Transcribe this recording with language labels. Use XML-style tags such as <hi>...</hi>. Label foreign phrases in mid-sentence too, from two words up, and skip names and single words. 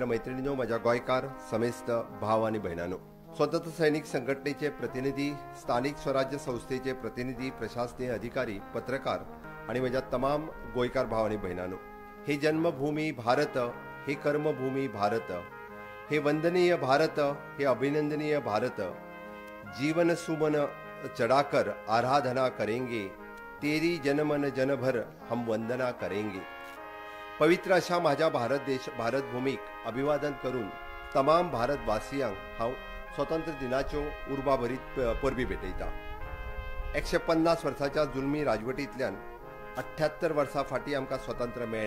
<kok>मैत्रिणींनो, माझ्या गोंयकार समेस्त भाव आनी भयणांनो, स्वतंत्र सैनिक संघटनेचे प्रतिनिधी, स्थानिक स्वराज्य संस्थेचे प्रतिनिधी, प्रशासकीय अधिकारी, पत्रकार आणि माझ्या तमाम गोंयकार भाव आनी भयणांनो,</kok> <hi>हे जन्मभूमी भारत, हे कर्मभूमी भारत, हे वंदनीय भारत, हे अभिनंदनीय भारत, जीवन सुमन चढ़ाकर आराधना करेंगे, तेरी जनमन जनभर हम वंदना करेंगे.</hi> <kok>पवित्र अशा माझ्या भारत भूमीक अभिवादन करून तमाम भारतवासियांक हांव स्वतंत्र दिनाच्यो उर्बाभरीत परबी भेटयता. 150 वर्साच्या जुलमी राजवटींतल्यान 78 वर्सां फाटीं आमकां स्वतंत्र मेळ्ळें.</kok>